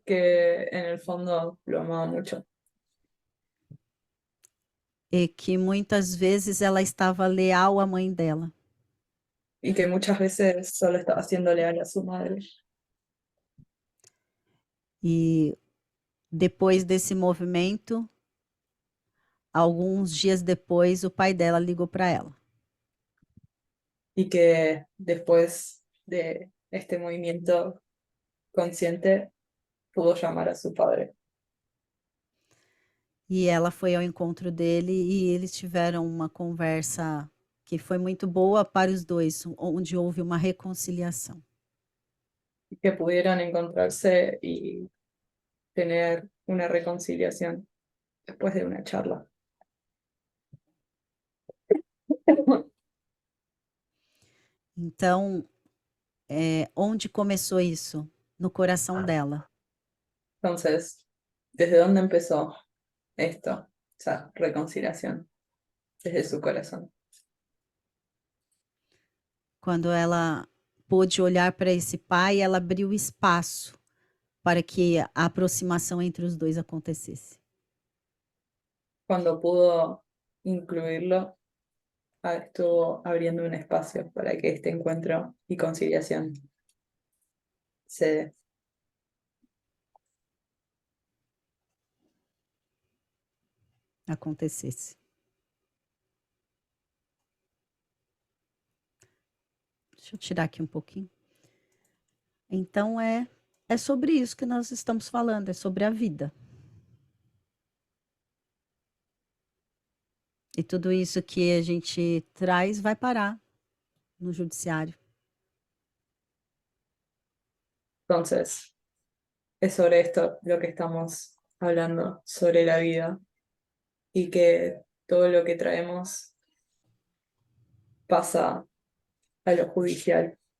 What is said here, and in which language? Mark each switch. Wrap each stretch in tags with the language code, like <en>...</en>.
<es>percibir que en el fondo lo amaba mucho</es> <pt>E que muitas vezes ela estava leal à mãe dela.</pt> <es>y que muchas veces solo estaba siendo leal a su madre.</es> <pt>E depois desse movimento, alguns dias depois, o pai dela ligou para ela.</pt> <es>Y que después de este movimiento consciente pudo llamar a su padre.</es> <pt>E ela foi ao encontro dele e eles tiveram uma conversa que foi muito boa para os dois, onde houve uma reconciliação.</pt> <es>Y que pudieran encontrarse y tener una reconciliación después de una charla.</es> <pt>Então, onde começou isso? No coração dela.</pt> <es>Entonces, ¿desde dónde empezó esto? Esa reconciliación, desde su corazón.</es> <pt>Quando ela pôde olhar para esse pai, ela abriu espaço para que a aproximação entre os dois acontecesse.</pt> <es>Cuando pudo incluirlo, estuvo abriendo un espacio para que este encuentro y conciliación se dé.</es> <pt>Acontecesse. Deixa eu tirar aqui um pouquinho. Então, é sobre isso que nós estamos falando, é sobre a vida. E tudo isso que a gente traz vai parar no judiciário.</pt> <es>Entonces, es sobre esto lo que estamos hablando, sobre la vida, y que todo lo que traemos pasa a lo judicial.</es>